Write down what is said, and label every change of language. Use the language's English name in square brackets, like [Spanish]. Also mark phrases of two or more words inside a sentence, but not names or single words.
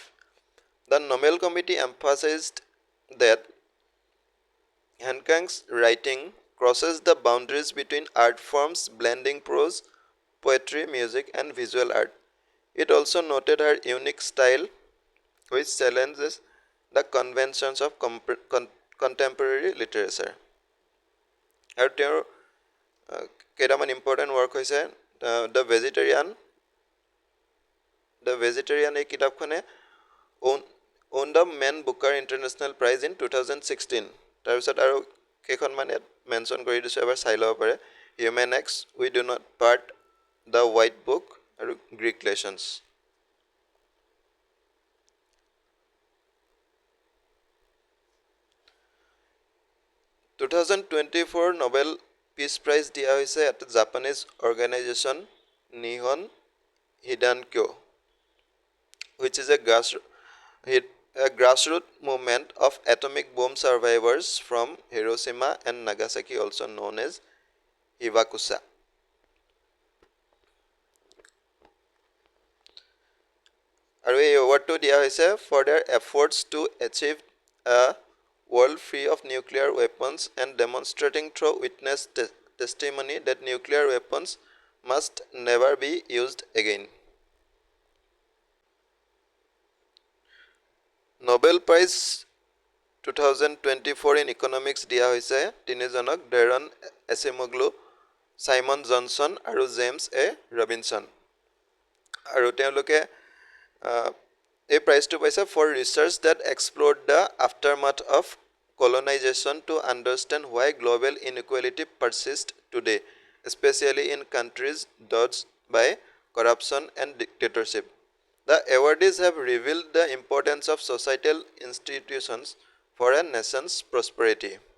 [English] The Nobel Committee emphasized that Han Kang's writing crosses the boundaries between art forms blending prose, poetry, music and visual art. It also noted her unique style which challenges the conventions of contemporary literature. [Assamese] আৰু তেওঁৰ কেইটামান [English] important work [Assamese] হৈছে দ্য ভেজিটেৰিয়ান এই কিতাপখনে [English] owned the Man Booker International Prize in 2016 [Assamese] তাৰপিছত আৰু কেইখনমান মেনশ্যন কৰি দিছো এবাৰ চাই ল'ব পাৰে Human X We Do Not Part The White Book আৰু Greek Lessons [English] 2024 Nobel Peace Prize [Assamese] দিয়া হৈছে [English] at Japanese organization Nihon Hidankyo which is a grassroots movement of atomic bomb survivors from Hiroshima and Nagasaki, also known as Hibakusha. [Assamese] আৰু এই এৱাৰ্ডটো দিয়া হৈছে [English] for their efforts to achieve a world free of nuclear weapons and demonstrating through witness testimony that nuclear weapons must never be used again. [Assamese] Nobel Prize 2024 in Economics দিয়া হৈছে তিনিজনক ডেৰন এচিমোগ্লু, সাইমন জনসন আৰু জেমছ এ ৰবিনসন। আৰু তেওঁলোকে এই প্ৰাইজটো পাইছে [English] for research that explored the aftermath of colonization to understand why global inequality persists today, especially in countries dogged by corruption and dictatorship. The awardees have revealed the importance of societal institutions for a nation's prosperity.